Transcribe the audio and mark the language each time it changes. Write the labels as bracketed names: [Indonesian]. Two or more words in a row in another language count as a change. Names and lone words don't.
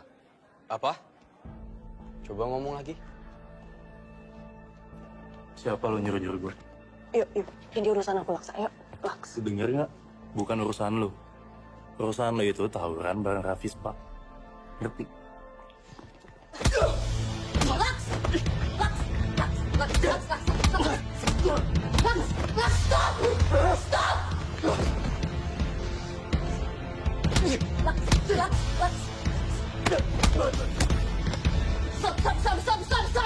[Indonesian] Apa? Coba ngomong lagi. Siapa lo nyuruh-nyuruh gue? Yuk, ini urusan aku, Laks. Ayo, Laks. Lo denger nggak? Bukan urusan lo. Urusan lo itu tawuran bareng Rafispa. Ngerti? Laks! Laks! Laks! Laks! Laks! Laks! [English] Stop! Stop! [Indonesian] Laks! Laks! Laks! [English] Stop! Stop! Stop! Stop! Stop! Stop!